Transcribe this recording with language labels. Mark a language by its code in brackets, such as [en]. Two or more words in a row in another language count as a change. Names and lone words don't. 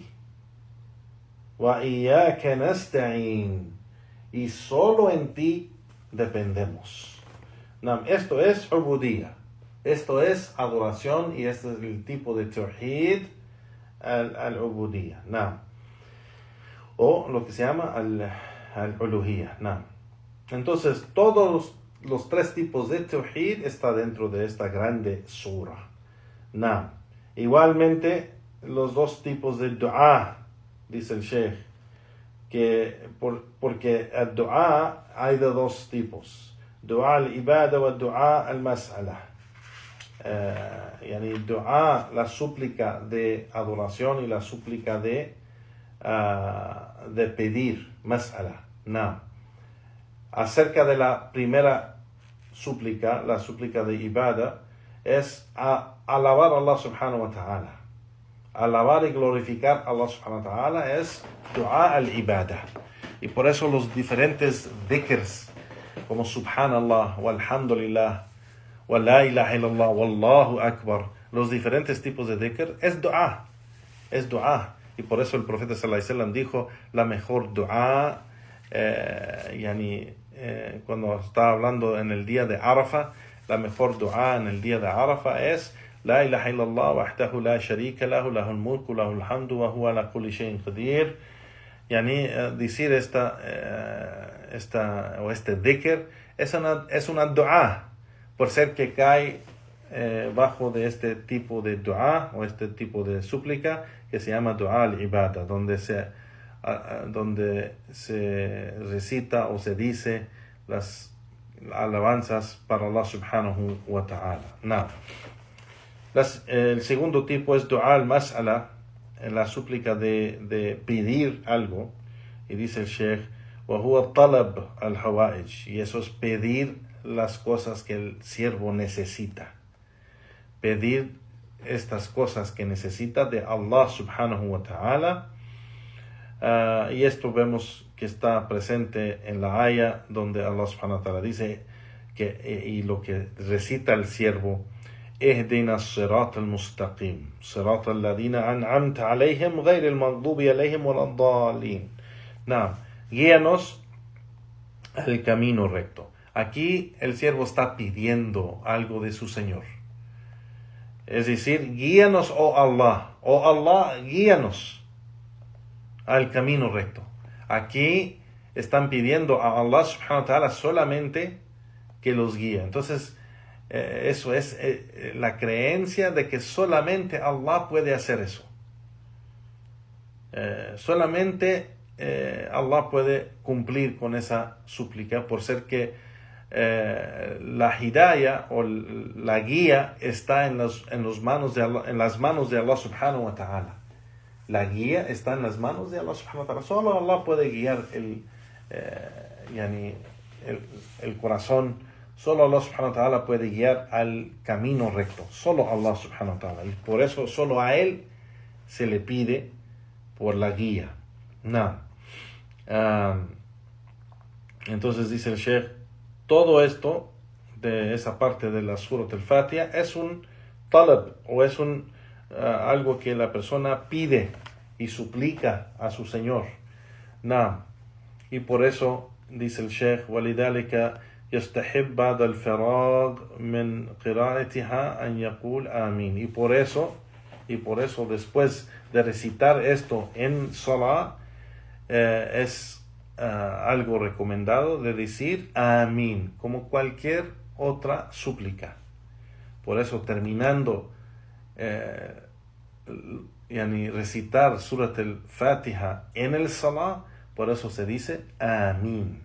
[ar] وإياك نستعين, [es] y solo en ti dependemos. Esto es ubudiyya, esto es adoración, y este es el tipo de [ar] توحيد العبودية, [es] o lo que se llama al-Uluhiyya. Entonces, todos los 3 tipos de Tawhid está dentro de esta grande sura. Igualmente, los 2 tipos de dua, dice el Sheikh, porque el dua hay de 2 tipos: [ar] دعاء العبادة ودعاء المسألة. [es] Dua, la súplica de adoración, y la súplica de pedir, mas'ala. Acerca de la primera súplica, la súplica de ibada, es alabar a Allah [ar] سبحانه وتعالى. [es] Alabar y glorificar a Allah [ar] سبحانه وتعالى [es] es [ar] دعاء العبادة. [es] Y por eso los diferentes dhikrs, como [ar] سبحان الله والحمد لله ولا إله إلا الله والله أكبر, [es] los diferentes tipos de dhikr es dua. Y por eso el profeta [ar] صلى الله عليه وسلم [es] dijo, la mejor dua, cuando está hablando en el día de Arafa, la mejor dua en el día de Arafa es [ar] لا إله إلا الله وحده لا شريك له له الملك وله الحمد وهو على كل شيء قدير. [es] Decir este dhikr es una dua, por ser que cae bajo de este tipo de dua, o este tipo de súplica, que se llama [ar] دعاء العبادة, [es] donde se recita o se dice las alabanzas para Allah [ar] سبحانه وتعالى. [es] El segundo tipo es [ar] دعاء المسألة, [es] la súplica de pedir algo, y dice el Sheikh, [ar] وهو طلب الحوائج, [es] y eso es pedir las cosas que el siervo necesita, pedir estas cosas que necesita de Allah [ar] سبحانه وتعالى. [es] Y esto vemos que está presente en la aya donde Allah [ar] سبحانه وتعالى [es] dice y lo que recita el siervo [ar] اهدنا الصراط المستقيم صراط الذين أنعمت عليهم غير المغضوب عليهم ولا الضالين. [es] Guíanos al camino recto. Aquí el siervo está pidiendo algo de su Señor. Es decir, guíanos, oh Allah, guíanos al camino recto. Aquí están pidiendo a Allah [ar] سبحانه وتعالى [es] solamente que los guíe. Entonces, eso es la creencia de que solamente Allah puede hacer eso. Solamente Allah puede cumplir con esa súplica, por ser que la hidayah o la guía está en las manos de Allah [ar] سبحانه وتعالى. [es] La guía está en las manos de Allah [ar] سبحانه وتعالى. [es] Solo Allah puede guiar el corazón. Solo Allah [ar] سبحانه وتعالى [es] puede guiar al camino recto. Solo Allah [ar] سبحانه وتعالى. [es] Y por eso solo a Él se le pide por la guía. Entonces dice el Sheikh, todo esto de esa parte de la Surat al-Fatiha es un talab, o es algo que la persona pide y suplica a su Señor. Y por eso dice el Sheikh, [ar] وَلِذَلِكَ يستحب بعد الفراغ من قراءتها أن يقول آمين. [es] Y por eso después de recitar esto en Salah, es algo recomendado de decir Amén, como cualquier otra súplica. Por eso, terminando recitar Surat al-Fatiha en el Salah, por eso se dice Amén.